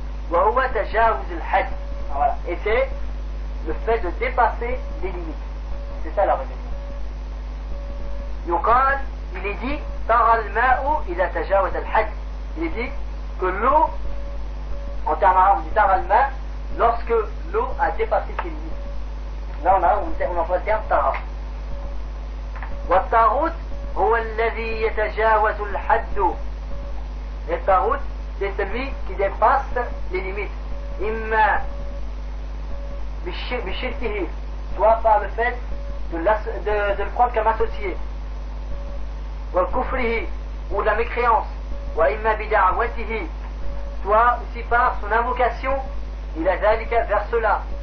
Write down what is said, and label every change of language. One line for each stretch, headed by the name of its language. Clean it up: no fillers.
Arabic: Wa huwa tajawuz al-had.
French: Voilà. Et c'est le fait de dépasser les limites. C'est ça la rébellion.
Arabic: Yuqal,
French: il est dit,
Arabic: tara al-ma'u ila tajawuz al-had.
French: Il est dit que l'eau, en termes arabes, on dit
Arabic: tara al-ma,
French: lorsque l'eau a dépassé ses limites. Là, on envoie le terme tara.
Arabic: والطاغوت هو الذي يتجاوز الحد.
French: الطاغوت c'est celui qui dépasse les limites.
Arabic: إما بشرته,
French: soit par le fait de le prendre comme associé.
Arabic: والكفره,
French: ou de la mécréance.
Arabic: وإما بدعوته,
French: soit aussi par son invocation
Arabic: إلى ذلك,
French: vers cela.